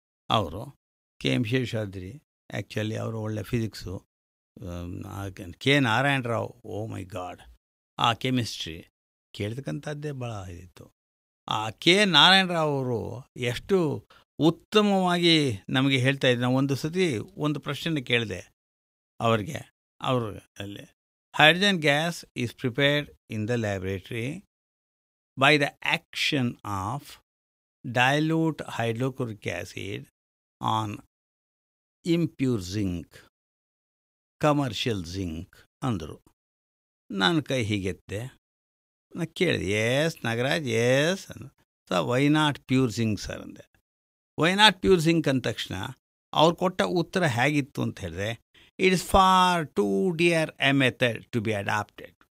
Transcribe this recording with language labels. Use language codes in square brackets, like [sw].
[kn] ಅವರು KM Seshadri, actually ಅವರು ಒಳ್ಳೆ ಫಿಸಿಕ್ಸು. ಕೆ ನಾರಾಯಣರಾವ್, [en] oh my god, [kn] ಆ ಕೆಮಿಸ್ಟ್ರಿ ಕೇಳ್ತಕ್ಕಂಥದ್ದೇ ಭಾಳ ಇದಿತ್ತು. ಆ ಕೆ ನಾರಾಯಣರಾವ್ ಅವರು ಎಷ್ಟು ಉತ್ತಮವಾಗಿ ನಮಗೆ ಹೇಳ್ತಾ ಇದ್ರು. ನಾವು ಒಂದು ಸತಿ ಒಂದು ಪ್ರಶ್ನೆ ಕೇಳಿದೆ ಅವ್ರಿಗೆ. ಅವರು ಅಲ್ಲಿ [en] Hydrogen gas is prepared in the laboratory by the action of dilute hydrochloric acid on impure zinc, commercial zinc ಅಂದರು. [kn] ನಾನು ಕೈ ಹೀಗೆತ್ತೆ, ನಾನು ಕೇಳಿದೆ, S Nagaraj, S. [en] Why not pure zinc sir ಅಂದೆ. Why not pure zinc [kn] ಅಂದ ತಕ್ಷಣ ಅವ್ರು ಕೊಟ್ಟ ಉತ್ತರ ಹೇಗಿತ್ತು ಅಂತ ಹೇಳಿದ್ರೆ, [en] It is for to dear a method to be adapted.